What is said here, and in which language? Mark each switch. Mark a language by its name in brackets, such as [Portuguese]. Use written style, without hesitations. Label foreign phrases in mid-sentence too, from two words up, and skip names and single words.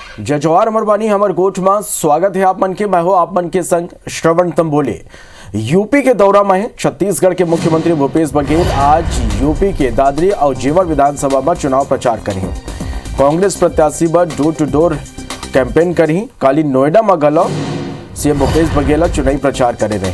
[Chhattisgarhi] जय जवाहर अमर बानी हमर गोठ में स्वागत है आप मन के। मैं हो आप मन के संग श्रवण तंबोले। यूपी के दौरा में है छत्तीसगढ़ के मुख्यमंत्री भूपेश बघेल आज यूपी के दादरी और जेवर विधानसभा में चुनाव प्रचार करें। कांग्रेस प्रत्याशी पर [English] door to door campaign [Chhattisgarhi] करी। काली नोएडा में गलो सीएम भूपेश बघेल चुनावी प्रचार करे रहे।